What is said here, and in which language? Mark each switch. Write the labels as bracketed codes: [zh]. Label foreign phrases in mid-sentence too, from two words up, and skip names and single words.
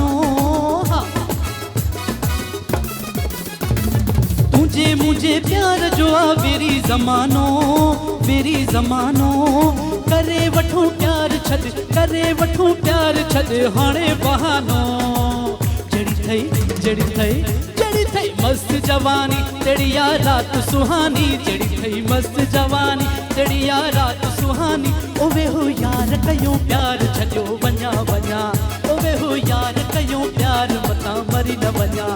[sd] हाँ [hi] तुझे मुझे [sd] प्यार जो आ वेरी जमानो, वेरी जमानो। करे वठो प्यार छद, करे वठो प्यार छद हाणे बहानो। जेड़ी थई मस्त जवानी तेरी या रात सुहानी, जेड़ी थई मस्त जवानी तेरी या रात सुहानी। ओ वे हो यार कयो प्यार छजो वञा वञा, ओ वे हो यार कयो प्यार मता मरी न वञा।